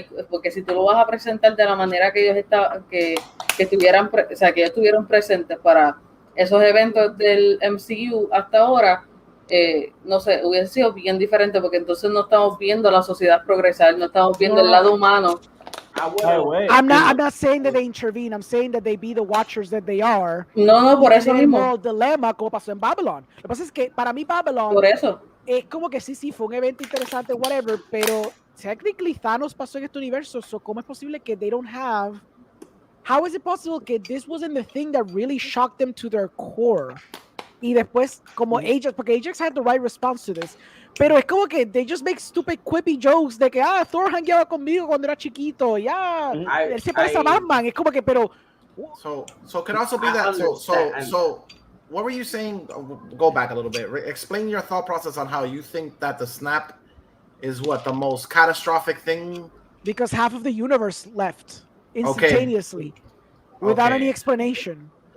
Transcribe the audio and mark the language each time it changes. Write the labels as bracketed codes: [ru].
[es] Porque si tú lo vas a presentar de la manera que ellos que estuvieran, o sea, que ellos estuvieron presentes para esos eventos del MCU hasta ahora, no sé, hubiese sido bien diferente, porque entonces no estamos viendo la sociedad progresar, no estamos viendo el lado humano. [en] I'm not saying that they intervene. I'm saying that they be the watchers that they are. [es] No, por eso mismo. Moral dilemma como pasó en Babylon. Lo que pasa es que para mí Babylon por eso es como que sí fue un evento interesante, [en] whatever, [es] pero technically Thanos pasó en este universo. So ¿cómo es posible que [en] they don't have? How is it possible [es] que [en] this wasn't the thing that really shocked them to their core? [es] Y después como [en] Ajax, [es] porque [en] Ajax had the right response to this. [es] Pero es como que [en] they just make stupid quippy jokes [es] de que Thor hangueaba conmigo cuando era chiquito, él se parece a Batman, es como que, pero [en] so could also be that so what were you saying? Go back a little bit. Explain your thought process on how you think that the snap is what the most catastrophic thing, because half of the universe left instantaneously without any explanation.